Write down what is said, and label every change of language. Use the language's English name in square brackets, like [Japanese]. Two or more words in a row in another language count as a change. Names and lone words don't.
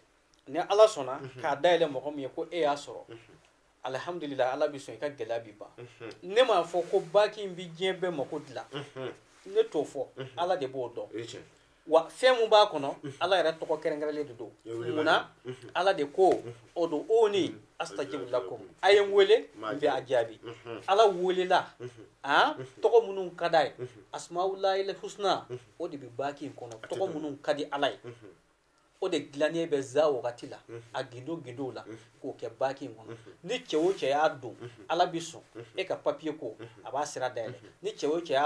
[Bambara] ni ala sɔnna k'a dayɛlɛ mɔgɔ min ye ko e y'a sɔrɔ alhamdulilayi ala bɛ sɔn i ka gɛlɛya b'i ban ne m'a fɔ ko baki in bɛ diɲɛ bɛɛ mako dilan ne t'o fɔ ala de b'o dɔn wa fɛn mun b'a kɔnɔ ala yɛrɛ tɔgɔ kɛrɛnkɛrɛnlen de don munna ala de ko [Arabic] ادعوني أستجب لكم [Bambara] a ye n wele n bɛ a jaabi ala welela tɔgɔ minnu ka d'a ye [Arabic] أسماء الله الحسنى [Bambara] o de bɛ baki in kɔnɔ tɔgɔ minnu ka di ala ye o de dilannen bɛ za wagati la a gindo la k'o kɛ baki in kɔnɔ ni cɛ o cɛ y'a don ala bi sɔn e ka papiye ko a b'a sira dayɛlɛ ni cɛ o cɛ y'a